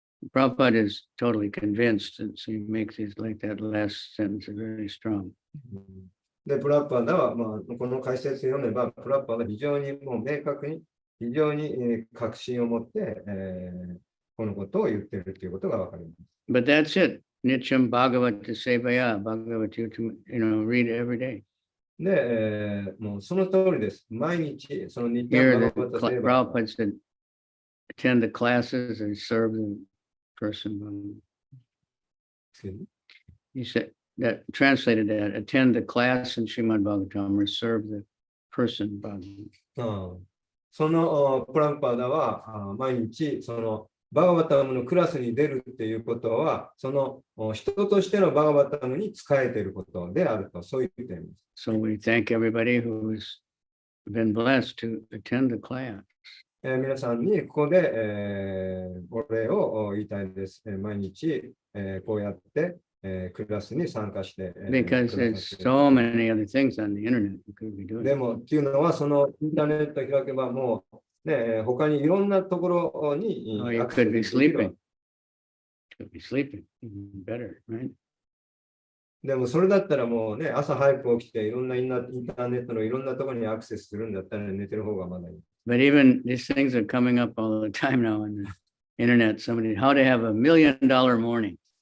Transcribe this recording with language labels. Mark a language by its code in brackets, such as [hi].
[en] Prabhupada is totally convinced, and so he makes these like that last sentence very strong. [ja] で、プラッパダは、この解説を読めば、プラッパは非常にもう明確に、非常に確信を持って、このことを言っているということがわかります。 [en] But that's it. [sa] Nityam Bhagavata Sevaya, [en] Bhagavata, read every day. [ja] で、もうその通りです。毎日、そのニッタ [en] Here, ン the [ja] バガバタセーバ [en] Prabhupada said, attend the classes and serve the person. He said, that translated that, attend the class in Srimad Bhagavatam or serve the person Bhagavatam. [ja] そのプランパダは毎日そのバガバタムのクラスに出るっていうことはその人としてのバガバタムに仕えていることであるとそう言っています。 [en] So we thank everybody who's been blessed to attend the class. [ja] 皆さんにここで、お礼を言いたいです。毎日、こうやってクラスに参加して。 [en] Because there's so many other things on the internet you could be doing. [ja] でも、っていうのは、そのインターネットを開けば、もう、ね、他にいろんなところに。 [en] Oh, you could be sleeping. You could be sleeping. Even better, right? [ja] でも、それだったらもうね、朝早く起きて、いろんなインターネットのいろんなところにアクセスするんだったら、寝てる方がまだいい。 [en] But even these things are coming up all the time now on the internet. Somebody, how to have $1 million morning.